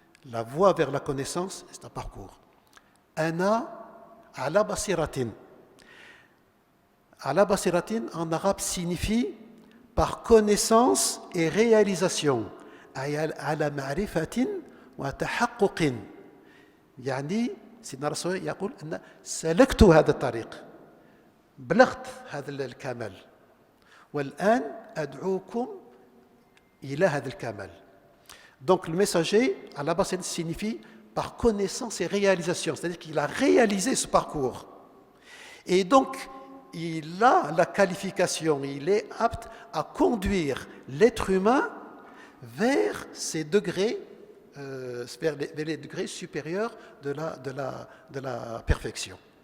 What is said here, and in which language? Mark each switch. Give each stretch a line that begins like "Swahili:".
French: La voie vers la connaissance, c'est un parcours.
Arabic: Ana ala basiratin.
French: Ala basiratin en arabe signifie par connaissance et réalisation.
Arabic: Ala ma'rifatin wa tahaqquqin. Yani سيدنا رسول الله يقول أن سلكت هذا الطريق بلغت هذا الكمال والآن أدعوكم إلى هذا الكمال.
French: Donc le messager à la base signifie par connaissance et réalisation, c'est-à-dire qu'il a réalisé ce parcours. Et donc il a la qualification, il est apte à conduire l'être humain vers ces degrés vers les degrés supérieurs de la perfection.